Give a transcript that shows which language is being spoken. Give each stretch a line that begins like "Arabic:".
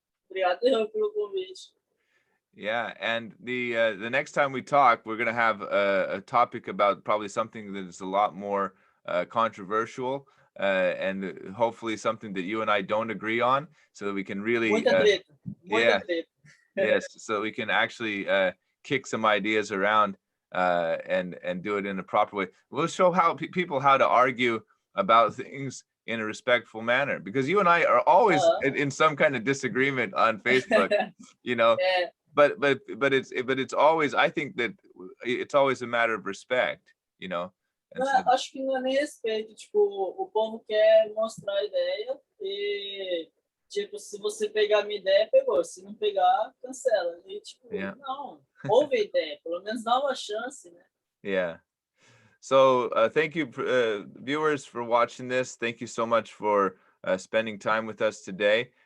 Portuguese: obrigado eu pelo convite.
English: yeah, and the next time we talk, we're gonna have a topic about probably something that is a lot more controversial, and hopefully something that you and I don't agree on, so that we can really,
Portuguese: Muita treta. Muita
English: yeah,
Portuguese: treta.
English: yes, so we can actually kick some ideas around and do it in a proper way. We'll show how people how to argue about things in a respectful manner, because you and I are always Aham. in some kind of disagreement on Facebook, you know.
Portuguese: É,
English: But it's always, I think that it's always a matter of respect, you know. And so
Portuguese: acho que não é nem respeito. Tipo, o povo quer mostrar a ideia e, tipo, se você pegar a minha ideia, pegou. Se não pegar, cancela. E, tipo,
English: yeah,
Portuguese: não. Ouve a ideia. Pelo menos dá uma chance, né?
English: yeah. So thank you, viewers, for watching this. Thank you so much for spending time with us today.